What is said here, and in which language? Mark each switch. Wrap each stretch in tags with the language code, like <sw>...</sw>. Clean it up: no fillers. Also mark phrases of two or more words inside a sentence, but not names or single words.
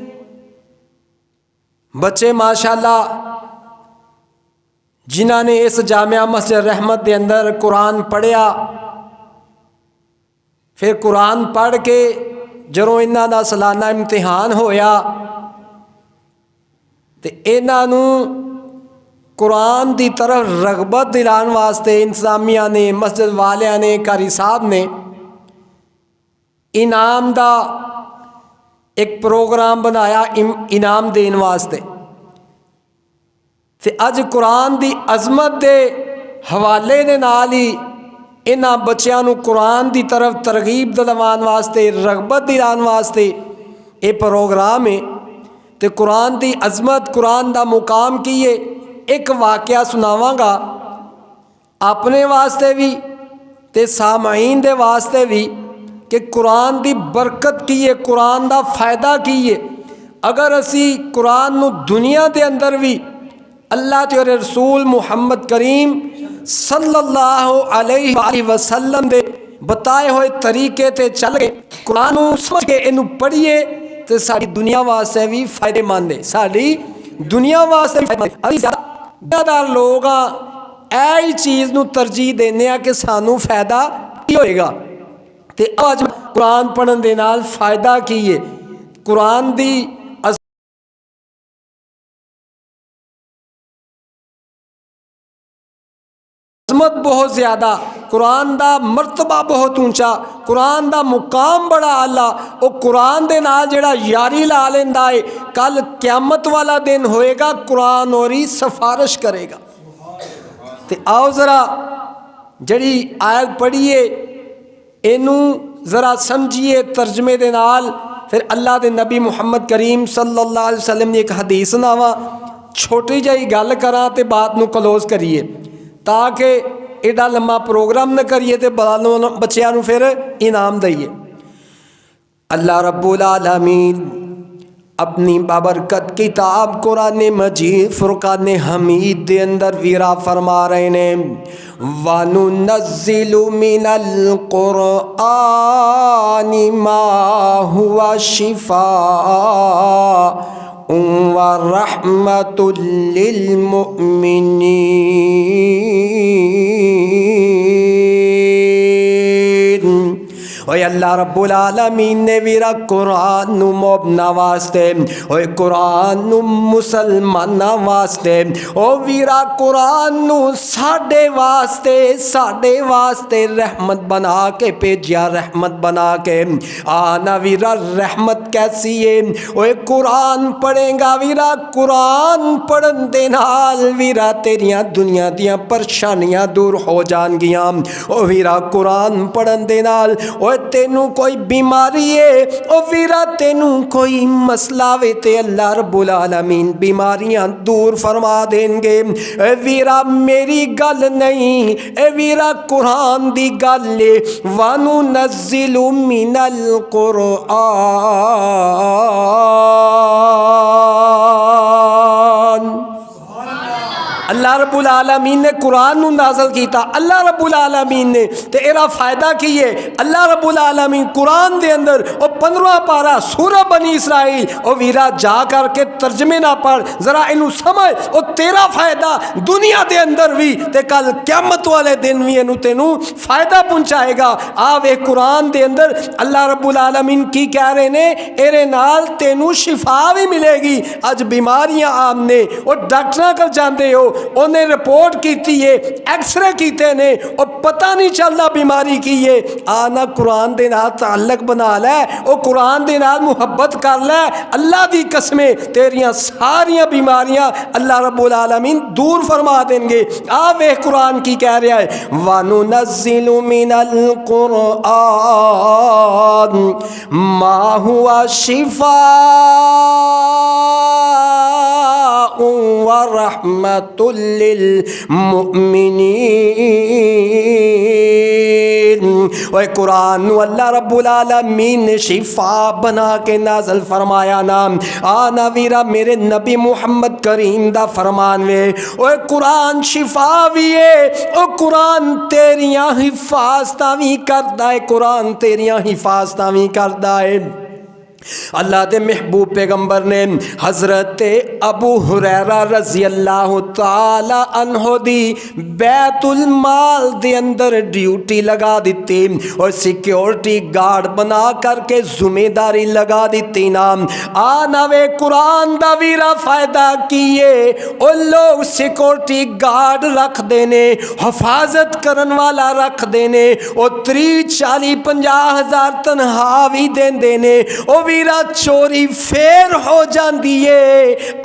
<pa>بچے ماشاءاللہ جنہوں نے اس جامعہ مسجد رحمت کے اندر قرآن پڑھیا, فیر قرآن پڑھ کے جدوں انہاں دا سالانہ امتحان ہویا تو انہوں قرآن کی طرف رغبت دلانے واسطے انتظامیہ نے، مسجد والیاں نے، قاری صاحب نے انعام کا ایک پروگرام بنایا انعام دینے واسطے. تے اج قرآن کی عظمت کے حوالے دے نال ہی انہاں بچوں نوں قرآن کی طرف ترغیب دلوانے واسطے، رغبت دلانے واسطے یہ پروگرام ہے. تو قرآن کی عظمت، قرآن کا مقام کی ہے. ایک واقعہ سناواں گا اپنے واسطے بھی تے سامعین دے واسطے بھی کہ قرآن دی برکت کی ہے، قرآن دا فائدہ کی ہے. اگر اسی قرآن نوں دنیا دے اندر بھی اللہ تے رسول محمد کریم</pa> <ar>صلی اللہ علیہ وسلم</ar> <pa>دے بتائے ہوئے طریقے تے چل کے قرآن نوں سمجھ کے اینوں پڑھیے تو ساڈی دنیا واسطے بھی فائدہ مند ہے، ساڈی دنیا واسطے بھی فائدہ مند. ابھی زیادہ تر لوگ اے چیز نوں ترجیح دینے آ کہ سانوں فائدہ کی ہوئے گا. تے آج قرآن پڑھن دے نال فائدہ کی ہے، قرآن دی عظمت بہت زیادہ، قرآن دا مرتبہ بہت اچا، قرآن دا مقام بڑا اعلیٰ. وہ قرآن دے نال جیہڑا یاری لا لیندا ہے، کل قیامت والا دن ہوئے گا قرآن اوہدی سفارش کرے گا. تے آؤ ذرا جیہڑی آیت پڑھیے اینوں ذرا سمجھیے ترجمے دے نال، فیر اللہ دے نبی محمد کریم</pa> <ar>صلی اللہ علیہ وسلم</ar> <pa>نے ایک حدیث سناواں، چھوٹی جی گل کراں تے بات نوں کلوز کریے تاکہ ایڈا لما پروگرام نہ کریے تو بچوں نوں فیر انعام دئیے. اللہ رب العالمین اپنی بابرکت کتاب قرآن مجید فرقان حمید دے اندر ویرا فرما رہے نے,</pa> <ar>وننزل من القرآن ما هو شفاء ورحمة للمؤمنين.</ar> <pa>اوئے اللہ رب العالمین نے ویرا قرآن نوں مومناں واسطے، اوئے قرآن نوں مسلماناں واسطے، او ویرا قرآن نوں ساڈے واسطے رحمت بنا کے بھیجیا، رحمت بنا کے. آنا ویرا رحمت کیسی ہے، اوئے قرآن پڑھے گا ویرا، قرآن پڑھن دے نال ویرا تیریاں دنیا دیاں پریشانیاں دور ہو جانگیاں. او ویرا قرآن پڑھن دے نال تینوں کوئی بیماری ہے، او ویرا تینوں کوئی مسئلہ وے تے اللہ رب العالمین بیماریاں دور فرما دیں گے. اے ویرا میری گل نہیں، اے ویرا قرآن دی گل ہے.</pa> <ar>وننزل من القرآن,</ar> <pa>اللہ رب العالمین نے قرآن نوں نازل کیتا, اللہ رب العالمین نے تے ایہدا فائدہ کی ہے. اللہ رب العالمین قرآن دے اندر او 15واں پارہ سورہ بنی اسرائیل، او ویرا جا کرکے ترجمے نا پڑھ، ذرا اینوں سمجھ، او تیرا فائدہ دنیا دے اندر بھی تے کل قیامت والے دن بھی اینوں تینوں فائدہ پہنچائے گا. آ وے قرآن دے اندر اللہ رب العالمین کی کہہ رہے نے، ایہدے نال تینوں شفا بھی ملے گی. اج بیماریاں عام نے، او ڈاکٹر کر جاتے ہو، انہیں رپورٹ کی ہے، ایکسرے کیتے نے، اور پتہ نہیں چلتا بیماری کی ہے. آنا قرآن دے نال تعلق بنا لے، او قرآن دے نال محبت کر لے، اللہ دی قسمیں تیریاں ساریاں بیماریاں اللہ رب العالمین دور فرما دیں گے. آ وے قرآن کی کہہ رہا ہے,</pa> <ar>وننزل من القرآن ما هو شفاء ورحمة للمؤمنين.</ar> <pa>اوئے قرآن نوں اللہ رب العالمین نے شفا بنا کے نازل فرمایا نام. آنا ویرا میرے نبی محمد کریم دا فرمان وے، اوئے قرآن شفا بھی ہے، او قرآن تیریاں حفاظتاں بھی کردا ہے، قرآن تیریاں حفاظتاں بھی کردا ہے. اللہ کے محبوب پیغمبر نے حضرت ابو ہریرہ</pa> <ar>رضی اللہ تعالیٰ عنہ</ar> <pa>دی بیت المال دے اندر ڈیوٹی لگا دی اور</pa> <en>security guard</en> <pa>بنا کرکے ذمہ داری لگا دی نام. آنا وے قرآن دا ویرا فائدہ کیے، او لوگ</pa> <en>security guard</en> <pa>رکھ دینے، حفاظت کرن والا رکھ دینے، او 30-40-50 ہزار تنخواہ بھی دیندے نے. او ویرا چوری فیر ہو جاتی ہے.</pa>